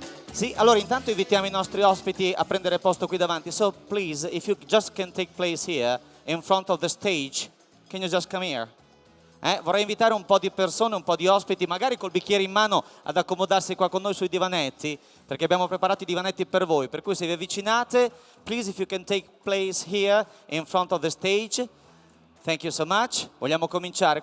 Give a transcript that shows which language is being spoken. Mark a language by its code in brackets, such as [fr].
[it] Sì, allora intanto invitiamo i nostri ospiti a prendere posto qui davanti. [en] So please, if you just can take place here in front of the stage, can you just come here? [it] Vorrei invitare un po' di persone, un po' di ospiti, magari col bicchiere in mano ad accomodarsi qua con noi sui divanetti, perché abbiamo preparato i divanetti per voi. Per cui se vi avvicinate, [en] please if you can take place here in front of the stage. Thank you so much. [it] Vogliamo cominciare?